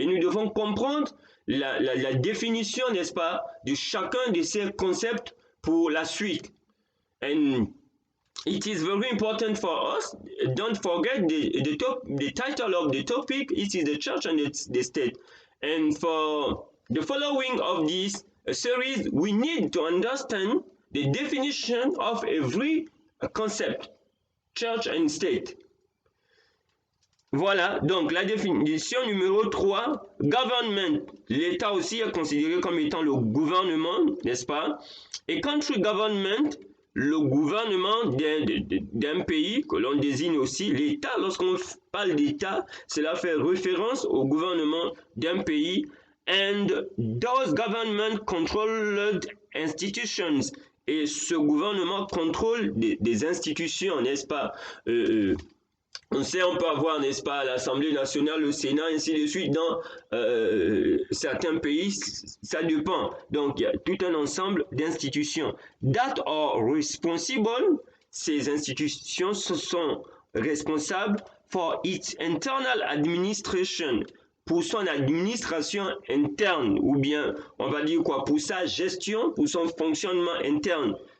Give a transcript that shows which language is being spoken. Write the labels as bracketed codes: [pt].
[fr] Et nous devons comprendre la définition, n'est-ce pas, de chacun de ces concepts pour la suite. [en] And it is very important for us. Don't forget the title of the topic. It is the church and the state. And for the following of this series, we need to understand the definition of every concept, church and state. [fr] Voilà, donc la définition numéro 3, government. L'État aussi est considéré comme étant le gouvernement, n'est-ce pas? Et [en] country government, [fr] le gouvernement d'un pays que l'on désigne aussi. L'État, lorsqu'on parle d'État, cela fait référence au gouvernement d'un pays. [en] And those government controlled institutions. [fr] Et ce gouvernement contrôle des institutions, n'est-ce pas? On sait, on peut avoir, n'est-ce pas, l'Assemblée nationale, le Sénat, ainsi de suite. Dans certains pays, ça dépend. Donc, il y a tout un ensemble d'institutions. [en] That are responsible, [fr] ces institutions sont responsables [en] for its internal administration, [fr] pour son administration interne, ou bien, on va dire quoi, pour sa gestion, pour son fonctionnement interne.